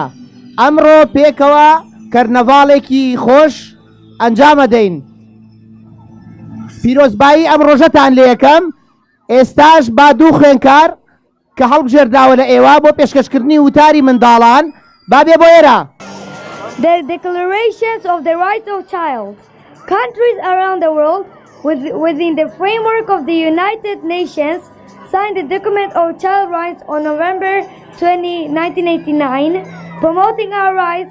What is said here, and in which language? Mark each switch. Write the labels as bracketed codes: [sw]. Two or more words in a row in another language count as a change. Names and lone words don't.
[ckb] ئەمڕۆ پێکەوە کەرنەڤاڵێکی خۆش ئەنجامە دەین. پیرۆزبایی ئەم ڕۆژەتان لێ یەکەم. ئێستاش با دوو خوێنکار کە هەڵبژێرداوە لە ئێوە بۆ پێشکەشکردنی وتاری منداڵان بابێ بۆ ئێرە. [en] The declarations of the rights of child. Countries around the world within the framework of the United Nations signed the document of child rights on November 20, 1989, promoting our rights.